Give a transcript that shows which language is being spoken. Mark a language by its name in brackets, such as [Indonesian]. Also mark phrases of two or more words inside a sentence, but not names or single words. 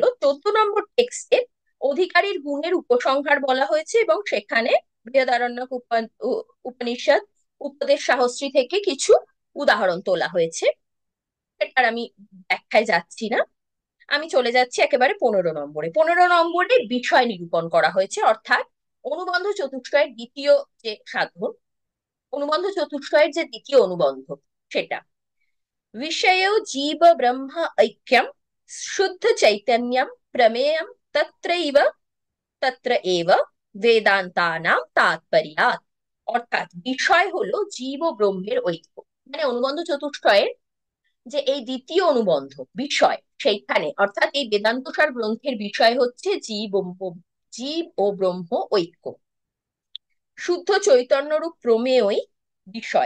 [Bangla] 14 নম্বর টেক্সটে অধিকারীর গুণের উপসংহার বলা হয়েছে, এবং সেখানে বৃহদারণ্যক উপনিষদ উপদেশ সাহস্রী থেকে কিছু উদাহরণ তোলা হয়েছে। এটার আমি ব্যাখ্যায় যাচ্ছি না, আমি চলে যাচ্ছি একেবারে 15 নম্বরে। 15 নম্বরে বিষয় নিরূপণ করা হয়েছে, অর্থাৎ অনুবন্ধ চতুষ্টয়ের দ্বিতীয় যে সাধন, অনুবন্ধ চতুষ্টয়ের যে দ্বিতীয় অনুবন্ধ, সেটা [Sanskrit] विषयो जीव ब्रह्म ऐक्यम शुद्ध चैतन्यम प्रमेयम तत्रैव तत्र एव वेदांतानाम तात्पर्यात्। [Bangla] অর্থাৎ বিষয় হলো জীব ও ব্রহ্মের ঐক্য। মানে অনুবন্ধ চতুষ্টয়ের যে এই দ্বিতীয় অনুবন্ধ বিষয়, সেইখানে অর্থাৎ এই বেদান্তসার গ্রন্থের বিষয় হচ্ছে জীব ও ব্রহ্ম ঐক্য। শুদ্ধ চৈতন্যরূপ প্রমেয়ই বিষয়।